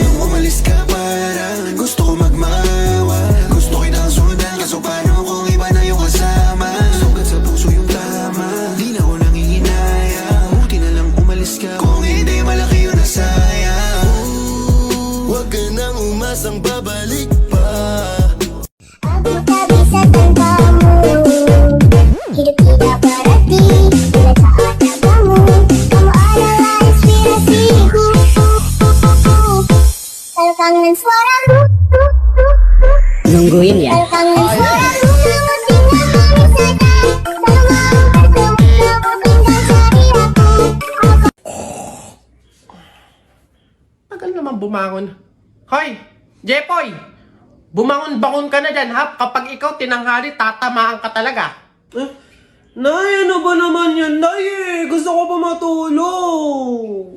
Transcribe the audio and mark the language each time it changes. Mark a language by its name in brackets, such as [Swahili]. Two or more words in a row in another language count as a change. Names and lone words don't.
[Filipino] Nung umalis ka parang gusto ko magmawa, gusto kitang sundan, kaso paano kung iba na yung kasama? Sugat sa puso yung tama, di na ako nangihinaya, buti na lang umalis ka, kung hindi malaki yung nasayang. Huwag ka nang umasang babalik pa. [Indonesian] Aku tak bisa tanpamu. Hidup tidak berarti bila tak ada kamu. Kamu adalah inspirasiku. Kalau kangen suaramu, Nungguin ya. kalau kangen suaramu, namun tinggal ini saja. Kalau mau bertemu, namun tinggal cari aku. [Filipino] Tagal naman bumangon. Hoy, Jepoy! Bumangon-bangon ka na dyan, ha? Kapag ikaw tinanghali, tatamaan ka talaga. Nay, ano ba naman yan, Nay? Gusto ko pa matulog.